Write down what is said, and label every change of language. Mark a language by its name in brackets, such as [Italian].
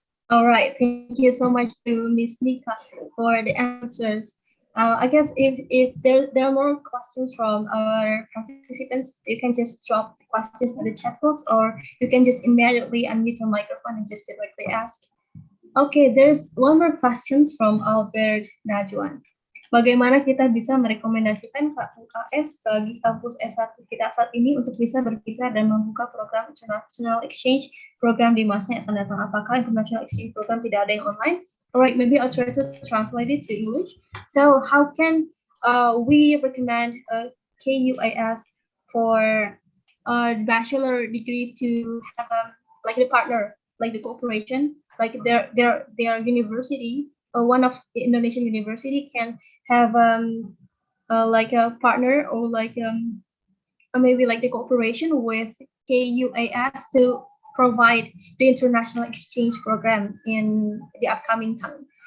[English] All right, thank you so much to Ms. Mika for the answers. I guess if there are more questions from our participants, you can just drop the questions in the chat box, or you can just immediately unmute your microphone and just directly ask. Okay, there's one more questions from Albert Najwan. [Indonesian] Bagaimana kita bisa merekomendasikan UKS bagi kampus S1 kita saat ini untuk bisa berkiprah dan membuka program international exchange program di masa yang akan datang? Apakah international exchange program tidak ada yang online? [English] Alright, maybe I'll try to translate it to English. So how can we recommend KUAS for a bachelor degree to have like a partner, like the cooperation, like their university, one of the Indonesian university can have like a partner or like maybe like the cooperation with KUAS to provide the international exchange program in the upcoming time.